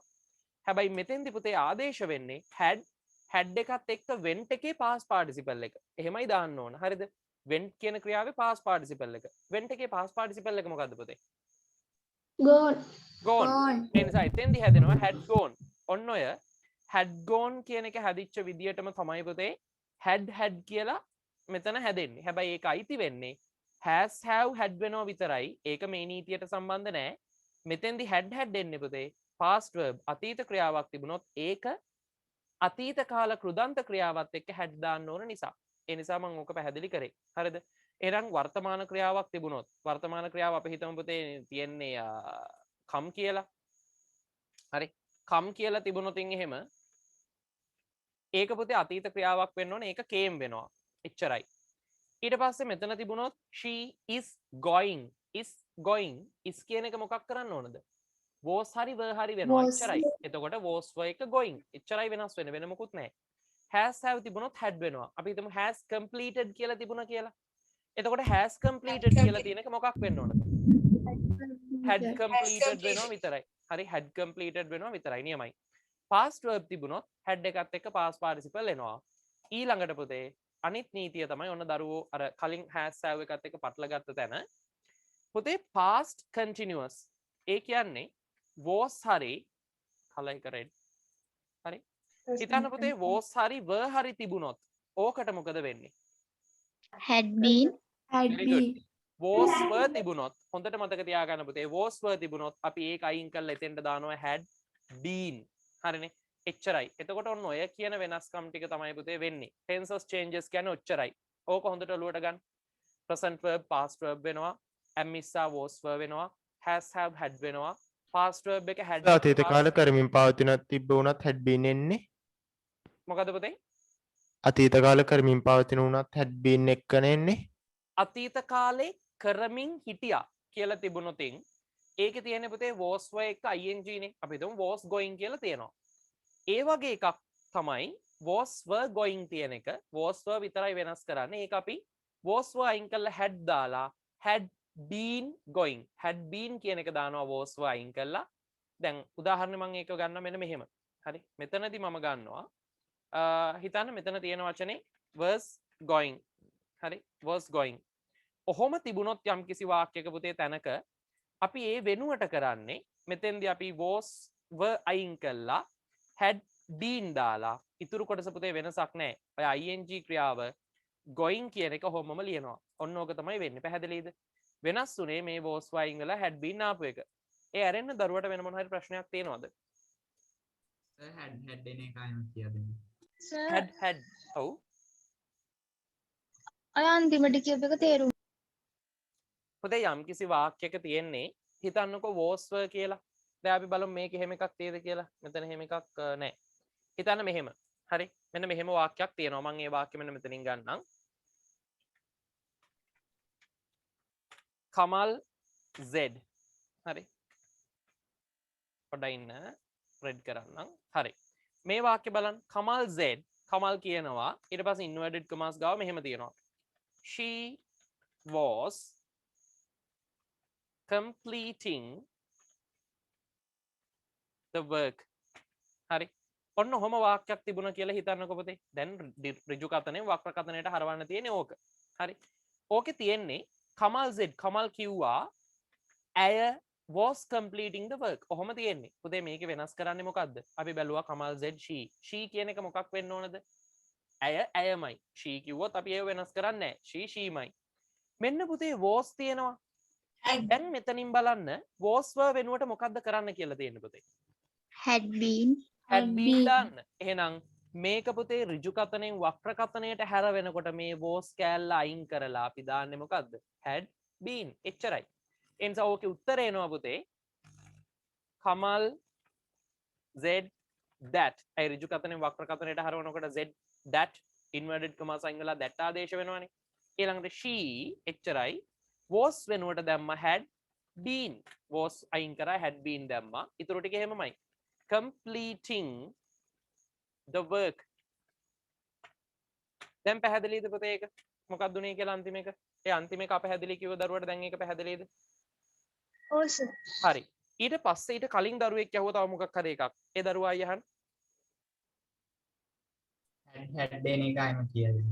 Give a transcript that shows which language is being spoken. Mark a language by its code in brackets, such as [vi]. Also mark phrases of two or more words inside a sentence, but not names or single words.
[si] හැබැයි මෙතෙන්දි පුතේ ආදේශ වෙන්නේ had එකත් එක්ක went එකේ [en] past participle [si] එක. එහෙමයි දාන්න ඕන. හරිද? went කියන ක්‍රියාවේ [en] past participle [si] එක. went එකේ past participle එක මොකද්ද පුතේ? gone. ඒ නිසා එතෙන්දි හැදෙනවා [en] had gone. [si] ඔන්න ඔය [en] had gone [si] කියන එක හැදිච්ච විදියටම තමයි පුතේ had කියලා මෙතන හැදෙන්නේ. හැබැයි ඒක අයිති වෙන්නේ [en] has have had [si] වෙනවා විතරයි. ඒක මේ නීතියට සම්බන්ධ නැහැ. මෙතෙන්දි had එන්නේ පුතේ [en] past verb [si] අතීත ක්‍රියාවක් තිබුණොත් ඒක අතීත කාල කෘදන්ත ක්‍රියාවත් එක්ක had දාන්න ඕන නිසා. ඒ නිසා මම ඕක පැහැදිලි කරේ. හරිද? එහෙනම් වර්තමාන ක්‍රියාවක් තිබුණොත් වර්තමාන ක්‍රියාව අපි හිතමු පුතේ තියෙන්නේ come කියලා. හරි. come කියලා තිබුණොතින් එහෙම ඒක පුතේ අතීත ක්‍රියාවක් වෙන්න ඕනේ. ඒක came වෙනවා. එච්චරයි. ඊට පස්සේ මෙතන තිබුණොත් [en] she is going is [si] කියන එක මොකක් කරන්න ඕනද? was හරි were හරි වෙනවා. එච්චරයි. එතකොට [en] was were [si] එක going. එච්චරයි වෙනස් වෙන්නේ. වෙන මොකුත් නැහැ. [en] has have [si] තිබුණොත් had වෙනවා. අපි හිතමු [en] has completed [si] කියලා තිබුණා කියලා. එතකොට [en] has completed [si] කියලා තියෙන එක මොකක් වෙන්න ඕනද? [en] had completed [si] වෙනවා විතරයි. හරි [en] had completed [si] වෙනවා විතරයි නියමයි. [en] past verb [si] තිබුණොත් had එකත් එක්ක [en] past participle [si] එනවා. ඊළඟට පුතේ අනිත් නීතිය තමයි ඔන්න දරුවෝ අර කලින් [en] has have [si] එකත් එක්ක පටලගත්ත තැන. පුතේ [en] past continuous [si] ඒ කියන්නේ was හරි color එක red හරි හිතන්න පුතේ was හරි were හරි තිබුණොත් ඕකට මොකද වෙන්නේ? [en] had been Very good. was were [si] තිබුණොත් හොඳට මතක තියාගන්න පුතේ [en] was were [si] තිබුණොත් අපි ඒක අයින් කරලා එතෙන්ට දානවා [en] had been. [si] හරිනේ. එච්චරයි. එතකොට ඔන්න ඔය කියන වෙනස්කම් ටික තමයි පුතේ වෙන්නේ. [en] tenses changes [si] කියන්නේ ඔච්චරයි. ඕක හොඳට ඔලුවට ගන්න. [en] present verb past verb වෙනවා. am is are was were වෙනවා. has have had වෙනවා. past verb එක had [si] අතීත කාල කරමින් පවතින තිබ්බ උනත් [en] had been [si] එන්නේ. මොකද පුතේ? අතීත කාල කරමින් පවතින උනත් [en] had been [si] එක්කනේ එන්නේ. අතීත කාලේ කරමින් හිටියා කියලා තිබුණොතින් ඒකේ තියෙන්නේ පුතේ [en] was were [si] එක ing නේ. අපි හිතමු [en] was going [si] කියලා තියෙනවා. ඒ වගේ එකක් තමයි [en] was were going [si] තියෙන එක. [en] was were [si] විතරයි වෙනස් කරන්නේ. ඒක අපි [en] was were [si] අයින් කරලා had දාලා [en] had been going had been [si] කියන එක දානවා [en] was were [si] අයින් කරලා. දැන් උදාහරණ මම ඒක ගන්න මෙන්න මෙහෙම. හරි. මෙතනදී මම ගන්නවා හිතන්න මෙතන තියෙන වචනේ [en] was going. [si] හරි. [en] was going. [si] ඔහොම තිබුණොත් යම් කිසි වාක්‍යයක පුතේ තැනක අපි ඒ වෙනුවට කරන්නේ මෙතෙන්දී අපි [en] was were [si] අයින් කළා [en] had been [si] දාලා ඉතුරු කොටස පුතේ වෙනසක් නැහැ. ඔය ing ක්‍රියාව going කියන එක ඔහොමම ලියනවා. ඔන්න ඕක තමයි වෙන්නේ. පැහැදිලිද? වෙනස් උනේ මේ [en] was were [si] අයින් කරලා [en] had been [si] ආපු එක. ඒ ඇරෙන්න දරුවට වෙන මොන හරි ප්‍රශ්නයක් තියෙනවද? had එන එක අයින් කියලා දෙන්න. had ඔව්. අය අන්තිමට කියප එක තේරුම් පුතේ යම් කිසි වාක්‍යයක තියෙන්නේ හිතන්නකෝ [en] was were [si] කියලා. දැන් අපි බලමු මේක එහෙම එකක් තියෙද කියලා. මෙතන එහෙම එකක් නැහැ. හිතන්න මෙහෙම. හරි. මෙන්න මෙහෙම වාක්‍යයක් තියෙනවා. මම ඒ වාක්‍ය මෙන්න මෙතනින් ගන්නම්. කමල් Z. හරි. පොඩ්ඩක් ඉන්න. රෙඩ් කරන්නම්. හරි. මේ වාක්‍ය බලන්න. කමල් Z. කමල් කියනවා ඊට පස්සේ [en] inverted commas [si] ගාව මෙහෙම තියෙනවා. [en] She was completing the work. [si] හරි. ඔන්න ඔහොම වාක්‍යයක් තිබුණා කියලා හිතන්නකෝ පුතේ. දැන් ඍජු කතනේ වක්‍ර කතනයට හරවන්න තියෙන්නේ ඕක. හරි. ඕකේ තියෙන්නේ කමල් Z කමල් කිව්වා ඇය [en] was completing the work. [si] ඔහොම තියෙන්නේ. පුතේ මේකේ වෙනස් කරන්නේ මොකද්ද? අපි බැලුවා කමල් Z she කියන එක මොකක් වෙන්න ඕනද? ඇය ඇයමයි. she කිව්වොත් අපි ඒව වෙනස් කරන්නේ නැහැ. sheමයි. මෙන්න පුතේ was තියෙනවා. දැන් මෙතනින් බලන්න [en] was were [si] වෙනුවට මොකද්ද කරන්න කියලා තියෙන්නේ පුතේ? [en] had been [si] දාන්න. එහෙනම් මේක පුතේ ඍජු කතනෙන් වක්‍ර කතනයට හැර වෙනකොට මේ was කෑල්ල අයින් කරලා අපි දාන්නේ මොකද්ද? [en] had been. [si] එච්චරයි. ඒ නිසා ඕකේ උත්තරේ එනවා පුතේ කමල් Z that. ඒ ඍජු කතනෙන් වක්‍ර කතනයට හරවනකොට [en] Z that inverted commas [si] අයින් කරලා that ආදේශ වෙනවනේ. ඊළඟට she එච්චරයි. was වෙනුවට දැම්ම [en] had been. [si] was අයින් කරා [en] had been [si] දැම්මා. ඊටු ටික එහෙමමයි. [en] completing the work. [si] දැන් පැහැදිලිද පුතේ ඒක? මොකක්ද උනේ කියලා අන්තිම එක? ඒ අන්තිම එක අපැහැදිලි කිව්ව දරුවට දැන් ඒක පැහැදිලිද? ඔව් සර්. හරි. ඊට පස්සේ ඊට කලින් දරුවෙක් යහුව තව මොකක් හරි එකක්. ඒ දරුවා අයහන් had එන එක අයින් කියලා දෙන්න.